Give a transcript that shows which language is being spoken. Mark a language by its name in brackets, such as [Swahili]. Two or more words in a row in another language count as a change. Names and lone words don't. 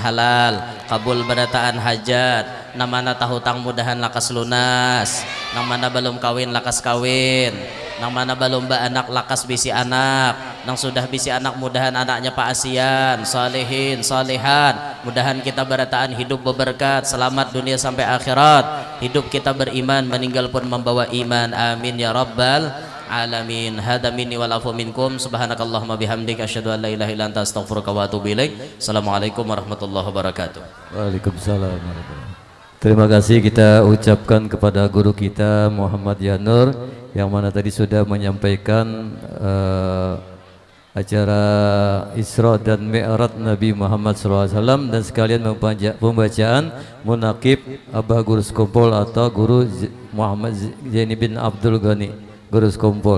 [Banjar] halal kabul barataan hajat namana tahu tang mudahan lakas lunas nang mana belum kawin lakas kawin nang mana belum anak lakas bisi anak nang sudah bisi anak mudahan anaknya paasian salihin salihan mudahan kita barataan hidup berberkat selamat dunia sampai akhirat hidup kita beriman meninggal pun membawa iman [Arabic] آمين يا رب العالمين. هذا مني والعفو منكم سبحانك اللهم وبحمدك أشهد أن لا إله إلا أنت أستغفرك وأتوب إليك. السلام عليكم ورحمة الله وبركاته. وعليكم السلام ورحمة الله وبركاته. [Indonesian] Terima kasih kita ucapkan kepada guru kita Muhammad Yanur yang mana tadi sudah menyampaikan acara Isra dan Mi'raj Nabi Muhammad SAW dan sekalian pembacaan munaqib Abah Guru Skompol atau Guru Muhammad Zaini bin Abdul Ghani Guru Skompol.